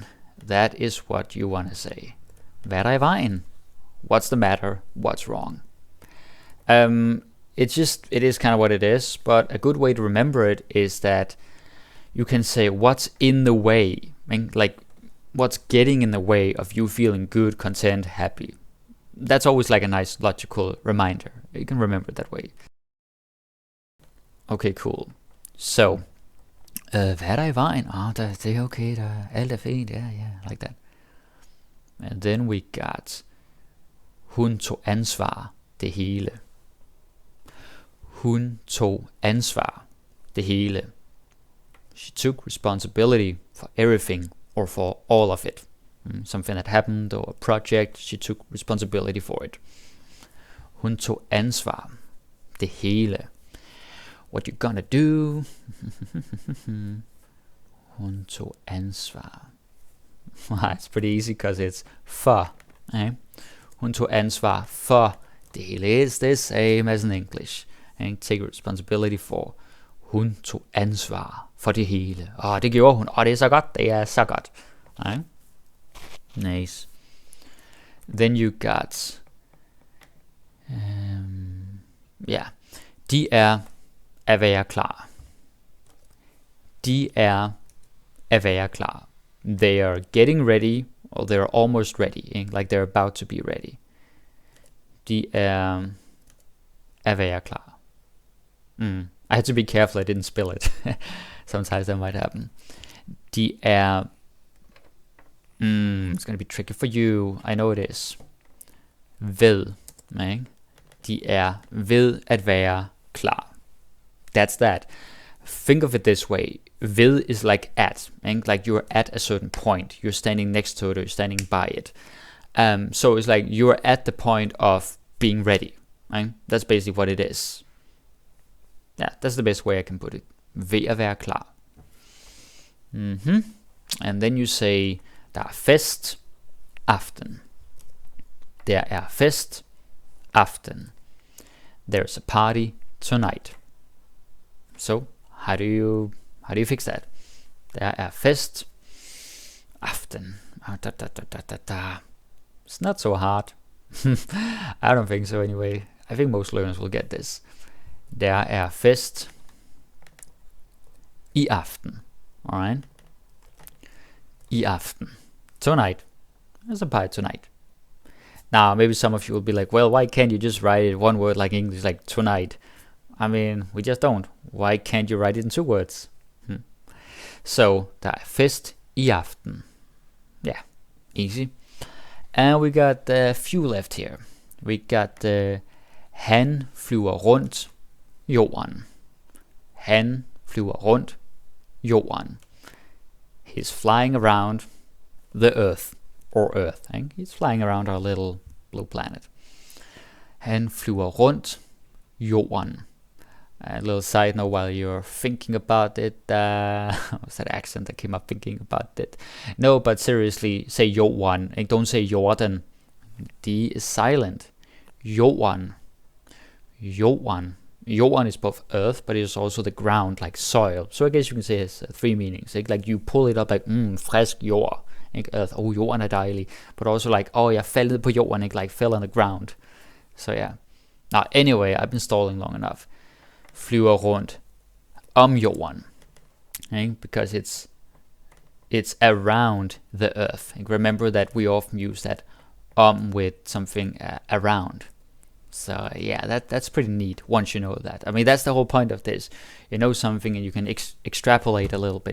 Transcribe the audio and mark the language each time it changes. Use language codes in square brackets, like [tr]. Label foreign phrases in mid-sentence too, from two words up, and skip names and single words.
[en] That is what you want to say. [da] Hvad er der i vejen? [en] What's the matter? What's wrong? It is kind of what it is, but a good way to remember it is that you can say, what's in the way? I mean, like, what's getting in the way of you feeling good, content, happy? That's always like a nice logical reminder. You can remember it that way. Okay, cool. So, [da] hvad er der i vejen? Det er okay, alt er fint, [en] yeah, like that. And then we got, [da] hun tog ansvar, det hele. Hun tog ansvar, det hele. [en] She took responsibility for everything, or for all of it. Something that happened, or a project, she took responsibility for it. [da] Hun tog ansvar, det hele. [en] What you gonna do? [da] Hun tog ansvar. [en] It's pretty easy because it's for. Eh? [da] Hun tog ansvar for. Det hele [en] is the same as in English. Take responsibility for. [da] Hun tog ansvar for det hele. Det gjorde hun. Det er så godt. Det er så godt. [en] Right? Nice. Then you got, [da] de er at være klar. De er at være klar. [en] They are getting ready, or they're almost ready, ikke? Like they're about to be ready. [da] De er at være klar. [en] I had to be careful I didn't spill it. Sometimes that might happen. [da] De er... [en] it's gonna be tricky for you. I know it is. [da] Ved. Ikke? De er ved at være klar. [en] That's that. Think of it this way. Ved is like at. Ikke? Like you're at a certain point. You're standing next to it or you're standing by it. So it's like you're at the point of being ready. Right? That's basically what it is. Yeah, that's the best way I can put it. [da] Ved at være klar. [en] And then you say, [da] der er fest, aften. Der er fest, aften. [en] There's a party tonight. So, how do you fix that? [da] Der er fest, aften. [en] It's not so hard. I don't think so anyway. I think most learners will get this. [da] Der er fest i aften. Alright? I aften. [en] Tonight. There's a party tonight. Now, maybe some of you will be like, well, why can't you just write it one word like English, like tonight? I mean, we just don't. Why can't you write it in 2 words? So, [da] der er fest i aften. [en] Yeah, easy. And we got a few left here. We got [da] han flyver rundt jorden. Han flyver rundt jorden. [en] He's flying around the earth. Or earth. Ikke? He's flying around our little blue planet. [da] Han flyver rundt jorden. [en] A little side note while you're thinking about it. Was that accent that came up thinking about it? No, but seriously, say jorden. And don't say Jordan. D is silent. [da] Jorden. Jorden. [en] Jorden is both earth, but it's also the ground, like soil. So I guess you can say it has 3 meanings. Like you pull it up like, [da] frisk jord. Ikke? Earth, jorden er dejlig. [en] But also like, [da] jeg fell ned på jorden, ikke? [en] Like fell on the ground. So yeah. Now anyway, I've been stalling long enough. [da] Flyver rundt om jorden. Ikke? [en] Because it's around the earth. Ikke? Remember that we often use that with something around. So yeah, that's pretty neat once you know that. I mean, that's the whole point of this. You know something and you can extrapolate a little bit.